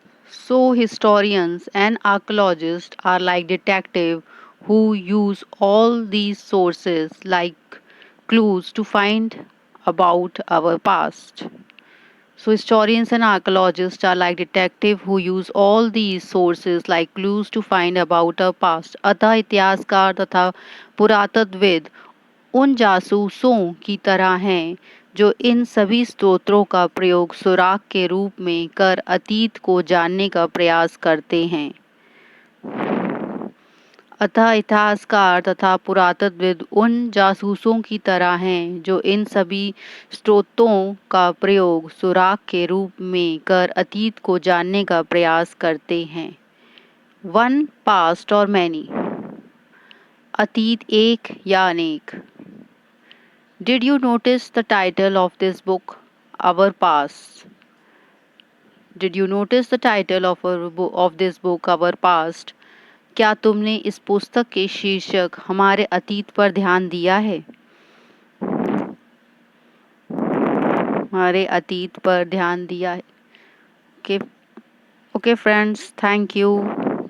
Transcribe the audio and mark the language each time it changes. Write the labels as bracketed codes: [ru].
[en] So historians and archaeologists are like detectives who use all these sources like clues to find about our past. So historians and archaeologists are like detectives who use all these sources like clues to find about our past. [hi] अतः इतिहासकार तथा पुरातत्वविद उन जासूसों की तरह हैं जो इन सभी स्रोतों का प्रयोग सुराग के रूप में कर अतीत को जानने का प्रयास करते हैं। अतः इतिहासकार तथा पुरातत्वविद उन जासूसों की तरह हैं जो इन सभी स्रोतों का प्रयोग सुराग के रूप में कर अतीत को जानने का प्रयास करते हैं। [en] one, past और many, [hi] अतीत एक या अनेक। [en] Did you notice the title of this book, Our Past? Did you notice the title of this book, Our Past? [hi] क्या तुमने इस पुस्तक के शीर्षक हमारे अतीत पर ध्यान दिया है? हमारे अतीत पर ध्यान दिया है। [en] Okay, okay friends, thank you.